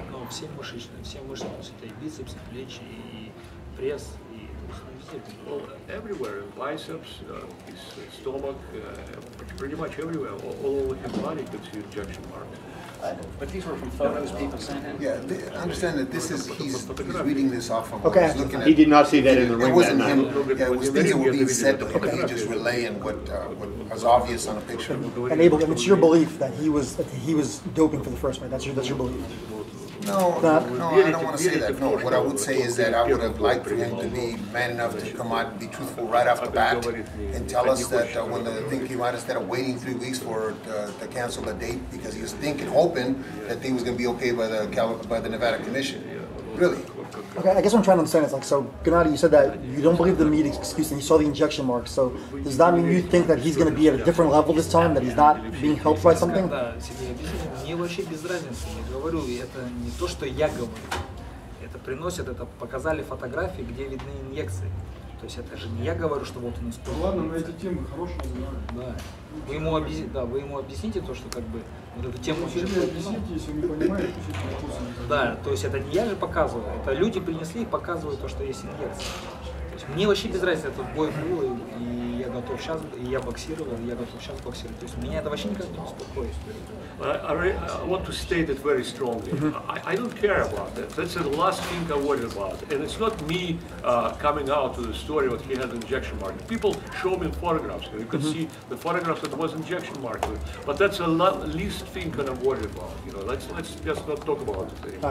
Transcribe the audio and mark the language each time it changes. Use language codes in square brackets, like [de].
[ru] Все мышечные, все мышцы, то есть это и бицепс, и плечи, и пресс, и [en] Well, everywhere, biceps, his stomach, pretty much everywhere, all over his body you could see injection marks. But these were from photos people sent him? Yeah, I understand that this is, he's reading this off from Okay. what he's looking at. He did not see that in the It ring that wasn't night. him, yeah, it was things that were being said to him, and he just relaying what was obvious on a picture. And Abel, and it's your belief that he was doping for the first fight. That's your belief. No, Not- no, I don't want to say that. No, what I would say is that I would have liked for him to be man enough to come out and be truthful right off the bat and tell us that when the thing came out, instead of waiting 3 weeks for to cancel the date because he was thinking, hoping that thing was going to be okay by the Nevada Commission. Really. Okay, I guess what I'm trying to understand is like, so Gennady, you said that you don't believe the meat excuse and you saw the injection marks. So does that mean you think that he's going to be at a different level this time, that he's not being helped by something? [ru] Да, Сергей, объясните, мне вообще без разницы, я говорю, это не то, что я говорю, это приносят, это показали фотографии, где видны инъекции. То есть это же не я говорю, что вот он использует. Ладно, мы эти темы хорошие знаем. Да. Вы ему объясните то, что как бы вот эту тему он Сергей, объясните, если он не понимает, пишите вопросы. Да, то есть это не я же показываю, это люди принесли и показывают то, что есть инъекция. То есть мне вообще без разницы, этот бой был, и я готов сейчас, и я боксировал, и я готов сейчас боксировать. То есть меня это вообще никак не беспокоит. [en] I want to state it very strongly. I don't care about that. That's the last thing I worry about. And it's not me coming out to the story that he had injection mark. People show me photographs. You could see the photographs that was injection mark. But that's the least thing that I'm worried about. You know, let's just not talk about it anymore.